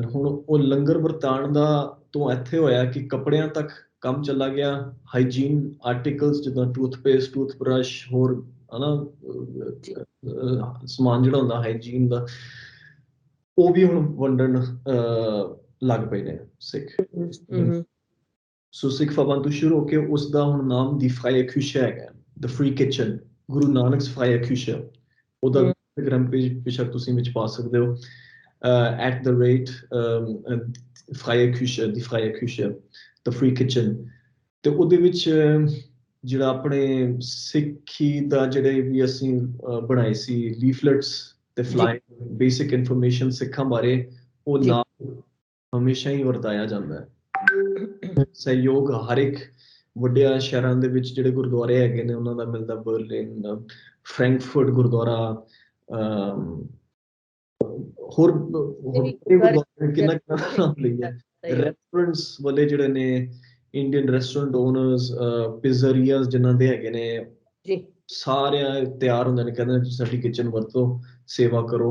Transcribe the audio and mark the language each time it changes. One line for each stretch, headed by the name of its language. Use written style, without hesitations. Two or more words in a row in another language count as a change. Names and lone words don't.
Punjabi: ਹੁਣ ਉਹ ਲੰਗਰ ਵਰਤਾਉਣ ਦਾ ਤੋਂ ਇੱਥੇ ਹੋਇਆ ਕਿ ਕੱਪੜਿਆਂ ਤੱਕ ਕੰਮ ਚਲਾ ਗਿਆ,
English: hygiene articles
Punjabi: ਜਿੱਦਾਂ
English: toothpaste, toothbrush,
Punjabi: ਹੋਰ ਹਨਾ ਸਮਾਨ ਜਿਹੜਾ ਹੁੰਦਾ ਹਾਈਜੀਨ ਦਾ, ਉਹ ਵੀ ਹੁਣ ਵੰਡਣ ਲੱਗ ਪਏ ਨੇ ਸਿੱਖ। ਸੋ ਸਿੱਖ ਫਬਨ ਤੋਂ ਸ਼ੁਰੂ ਹੋ ਕੇ ਉਸ ਦਾ ਹੁਣ ਨਾਮ ਦੀ ਫਰਾਈ ਅਕੂਸ਼ਾ ਹੈਗਾ,
English: the free kitchen,
Punjabi: ਗੁਰੂ ਨਾਨਕ ਫਰਾਈ ਅਕੂਸ਼ਾ। ਉਹਦਾ ਇੰਸਟਾਗ੍ਰਾਮ ਪੇਜ ਬੇਸ਼ੱਕ ਤੁਸੀਂ ਵਿੱਚ ਪਾ ਸਕਦੇ ਹੋ,
German: @freie Küche, die freie Küche,
English: the free kitchen।
Punjabi: ਤੇ ਉਹਦੇ ਵਿੱਚ ਜਿਹੜਾ ਆਪਣੇ ਸਿੱਖੀ ਦਾ ਜਿਹੜੇ ਵੀ ਅਸੀਂ ਬਣਾਏ ਸੀ ਲੀਫਲੇਟਸ ਤੇ ਫਲਾਈ,
English: basic information
Punjabi: ਸਿੱਖਾਂ ਬਾਰੇ, ਉਹ ਨਾਲ ਹਮੇਸ਼ਾ ਹੀ ਵਰਤਾਇਆ ਜਾਂਦਾ ਹੈ। ਸਹਿਯੋਗ ਹਰ ਇੱਕ ਵੱਡਿਆਂ ਸ਼ਹਿਰਾਂ ਦੇ ਵਿੱਚ ਜਿਹੜੇ ਗੁਰਦੁਆਰੇ ਹੈਗੇ ਨੇ ਉਹਨਾਂ ਦਾ ਮਿਲਦਾ, ਬਰਲਿਨ, ਫਰੈਂਕਫਰਟ ਗੁਰਦੁਆਰਾ, ਹੋਰ ਕਿੰਨਾ ਨਾਮ ਲਈਏ, ਰੈਸਟੋਰੈਂਟਸ ਵਾਲੇ ਜਿਹੜੇ ਨੇ,
English: Indian restaurant owners,
Punjabi: ਪਿਜ਼ਰੀਆਸ ਜਿਨ੍ਹਾਂ ਦੇ ਹੈਗੇ ਨੇ, ਸਾਰੇ ਤਿਆਰ ਹੁੰਦੇ ਨੇ, ਕਹਿੰਦੇ ਸਾਡੀ ਕਿਚਨ ਵਰਤੋ, ਸੇਵਾ ਕਰੋ।